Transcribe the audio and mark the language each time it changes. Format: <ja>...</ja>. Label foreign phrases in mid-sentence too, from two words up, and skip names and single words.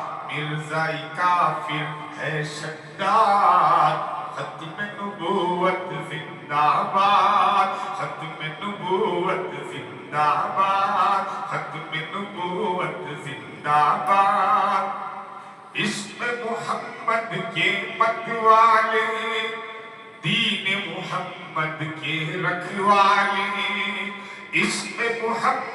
<ur>مرزائی کافر ہے شداد ختم نبوت زندہ باد ختم نبوت زندہ باد ختم نبوت زندہ باد عشق محمد کے مت والے دین محمد کے رکھوالے عشق محمد</ur>